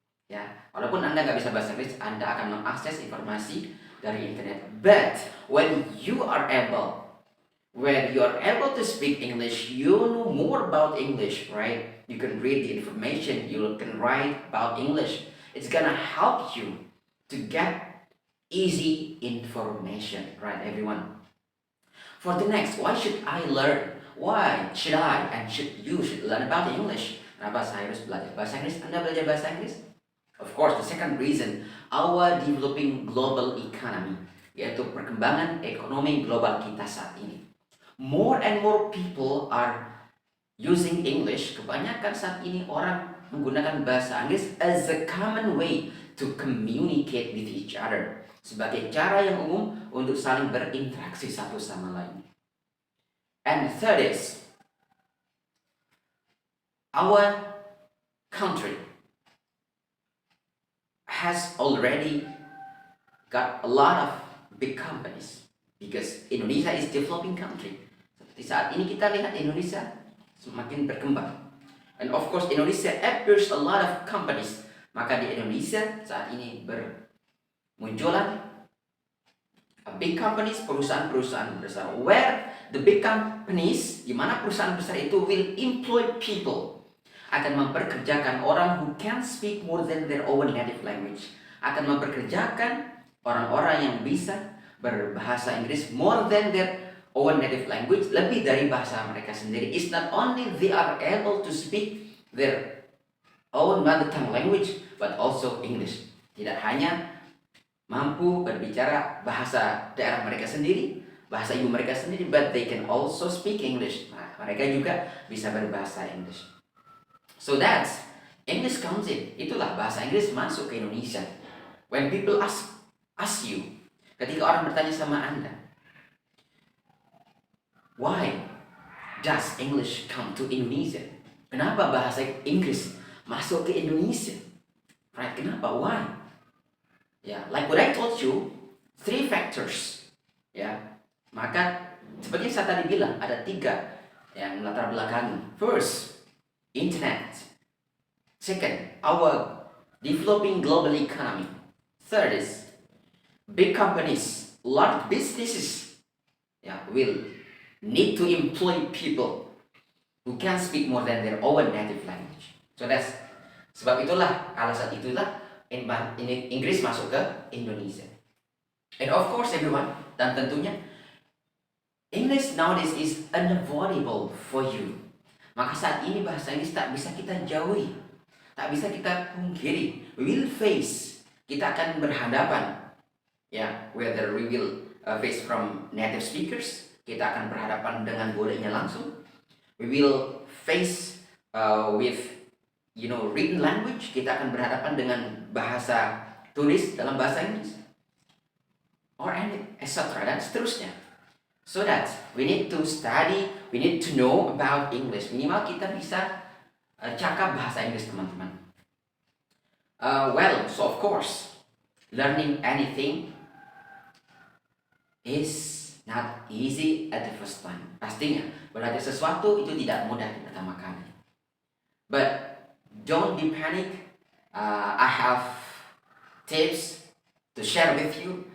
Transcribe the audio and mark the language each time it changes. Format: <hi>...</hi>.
<id>Ya, walaupun Anda nggak bisa bahasa Inggris, Anda akan mengakses informasi dari internet.</id> <en>But when you are able to speak English, you know more about English, right? You can read the information, you can write about English. It's gonna help you to get easy information, right, everyone? For the next, why should I learn? Why should I and you should learn about English?</en> <id>Kenapa saya harus belajar bahasa Inggris? Anda belajar bahasa Inggris?</id> <en>Of course, the second reason, our developing global economy,</en> <id>yaitu perkembangan ekonomi global kita saat ini.</id> <en>More and more people are using English.</en> <id>Kebanyakan saat ini orang menggunakan bahasa Inggris</id> <en>as a common way to communicate with each other,</en> <id>sebagai cara yang umum untuk saling berinteraksi satu sama lain.</id> <en>And third is, our country has already got a lot of big companies, because Indonesia is developing country.</en> <id>Seperti saat ini kita lihat Indonesia semakin berkembang.</id> <en>And of course Indonesia appears a lot of companies.</en> <id>Maka di Indonesia saat ini bermunculan</id> <en>big companies,</en> <id>perusahaan-perusahaan besar.</id> <en>Where the big companies,</en> <id>di mana perusahaan besar itu</id> <en>will employ people,</en> <id>akan memperkerjakan orang</id> <en>who can speak more than their own native language.</en> <id>Akan memperkerjakan orang-orang yang bisa berbahasa Inggris</id> <en>more than their own native language,</en> <id>lebih dari bahasa mereka sendiri.</id> <en>It's not only they are able to speak their own mother tongue language, but also English.</en> <id>Tidak hanya mampu berbicara bahasa daerah mereka sendiri, bahasa ibu mereka sendiri,</id> <en>but they can also speak English.</en> <id>Nah, mereka juga bisa berbahasa English.</id> <en>So that's English comes in.</en> <id>Itulah bahasa Inggris masuk ke Indonesia.</id> <en>When people ask you,</en> <id>ketika orang bertanya sama Anda,</id> <en>why does English come to Indonesia?</en> <id>Kenapa bahasa Inggris masuk ke Indonesia?</id> <en>Right?</en> <id>Kenapa?</id> <en>Why?</en> <id>Ya,</id> <en>like what I told you, 3 factors.</en> <id>Ya, maka seperti saya tadi bilang, ada 3 yang latar belakang.</id> <en>First, internet. Second, our developing global economy. Third is big companies, large businesses, will need to employ people who can speak more than their own native language. So that's</en> <id>sebab itulah, alasan itulah Inggris masuk ke Indonesia.</id> <en>And of course everyone,</en> <id>dan tentunya</id> <en>English nowadays is unavoidable for you.</en> <id>Maka saat ini bahasa Inggris tak bisa kita jauhi, tak bisa kita pungkiri.</id> <en>We will face,</en> <id>kita akan berhadapan,</id> <en>whether we will face from native speakers,</en> <id>kita akan berhadapan dengan gurunya langsung.</id> <en>We will face with written language,</en> <id>kita akan berhadapan dengan bahasa tulis dalam bahasa Inggris,</id> <en>or any etc.</en> <id>dan seterusnya.</id> <en>So that we need to study, we need to know about English.</en> <id>Minimal kita bisa cakap bahasa Inggris, teman-teman.</id> <en>So of course, learning anything is not easy at the first time.</en> <id>Pastinya, belajar sesuatu itu tidak mudah di pertama kali.</id> <en>But don't be panic. I have tips to share with you.</en>